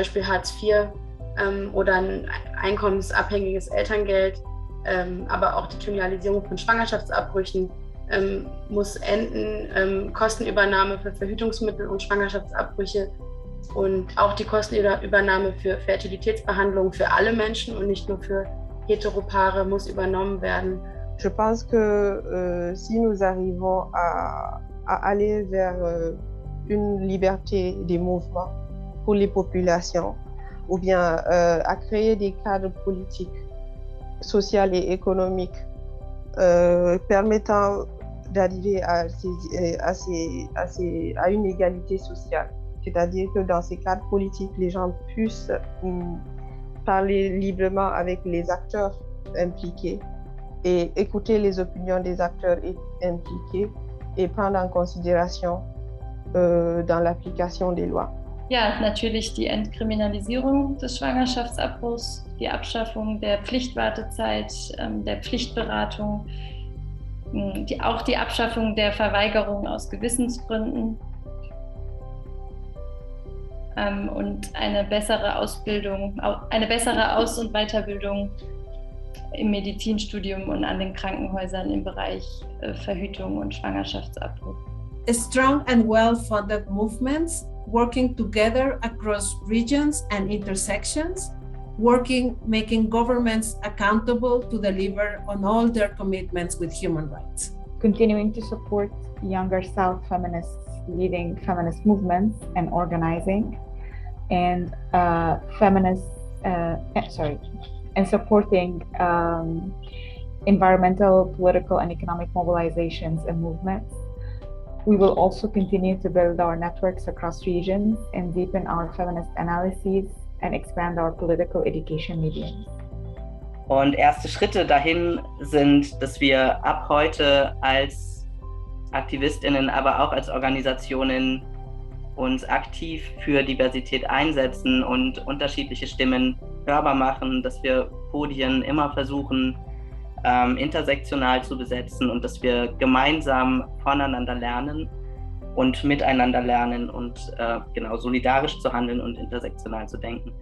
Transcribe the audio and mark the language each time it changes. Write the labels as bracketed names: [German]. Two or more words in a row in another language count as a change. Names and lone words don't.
[German] Beispiel Hartz IV oder ein einkommensabhängiges Elterngeld, aber auch die Kriminalisierung von Schwangerschaftsabbrüchen muss enden, Kostenübernahme für Verhütungsmittel und Schwangerschaftsabbrüche und auch die Kostenübernahme für Fertilitätsbehandlung für alle Menschen und nicht nur für Heteropaare muss übernommen werden. [French] Je pense que si nous arrivons à aller vers une liberté des mouvements pour les populations, ou bien à créer des cadres politiques, sociaux et économiques permettant d'arriver à une égalité sociale. C'est-à-dire que dans ces cadres politiques, les gens puissent parler librement avec les acteurs impliqués et écouter les opinions des acteurs impliqués et prendre en considération dans l'application des lois. [German] Ja, natürlich die Entkriminalisierung des Schwangerschaftsabbruchs, die Abschaffung der Pflichtwartezeit, der Pflichtberatung, auch die Abschaffung der Verweigerung aus Gewissensgründen und eine bessere Ausbildung, eine bessere Aus- und Weiterbildung im Medizinstudium und an den Krankenhäusern im Bereich Verhütung und Schwangerschaftsabbruch. [English] Strong and well-funded movements working together across regions and intersections, making governments accountable to deliver on all their commitments with human rights. Continuing to support younger South feminists leading feminist movements and organizing, and supporting environmental, political, and economic mobilizations and movements. We will also continue to build our networks across regions and deepen our feminist analyses and expand our political education mediums. [German] Und erste Schritte dahin sind, dass wir ab heute als AktivistInnen, aber auch als Organisationen uns aktiv für Diversität einsetzen und unterschiedliche Stimmen hörbar machen, dass wir Podien immer versuchen, intersektional zu besetzen und dass wir gemeinsam voneinander lernen und miteinander lernen und solidarisch zu handeln und intersektional zu denken.